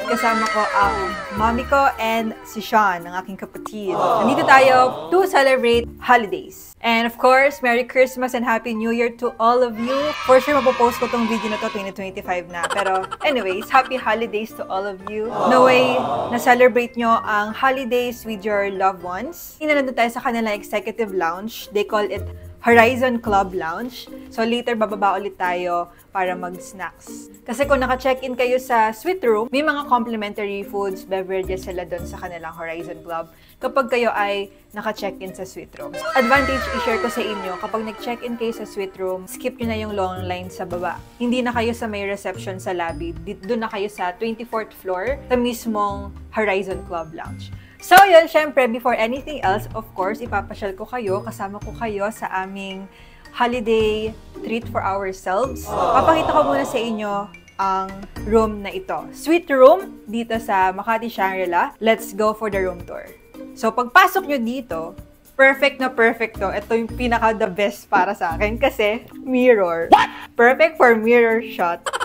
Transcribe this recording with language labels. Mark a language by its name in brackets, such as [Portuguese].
[Filipino] Kasama ko ang mommy ko and si Sean, ang aking kapatid. Nandito tayo [English] to celebrate holidays. And of course, Merry Christmas and Happy New Year to all of you. For sure, [Filipino] mapopost ko tong video na to 2025 na. Pero [English] anyways, Happy Holidays to all of you. No way na-celebrate nyo ang holidays with your loved ones. [Filipino] Nandito tayo sa kanilang executive lounge. [English] They call it Horizon Club Lounge. [Filipino] So later, bababa ulit tayo para mag-snacks. Kasi kung naka-check-in kayo sa suite room, may mga complimentary foods, beverages sila doon sa kanilang Horizon Club kapag kayo ay naka-check-in sa suite room. Advantage i-share ko sa inyo, kapag nag-check-in kayo sa suite room, skip nyo na yung long line sa baba. Hindi na kayo sa may reception sa lobby. Doon na kayo sa 24th floor, sa mismong Horizon Club Lounge. So yun, syempre, [English] before anything else, of course, [Filipino] ipapasyal ko kayo, kasama ko kayo sa aming holiday treat for ourselves. Papakita ko muna sa inyo ang room na ito. Suite room dito sa Makati Shangri-La. [English] Let's go for the room tour. So [Filipino] pagpasok nyo dito, [English] perfect na perfect to. [Filipino] Ito yung pinaka-the best para sa akin kasi mirror. What? [English] Perfect for mirror shot.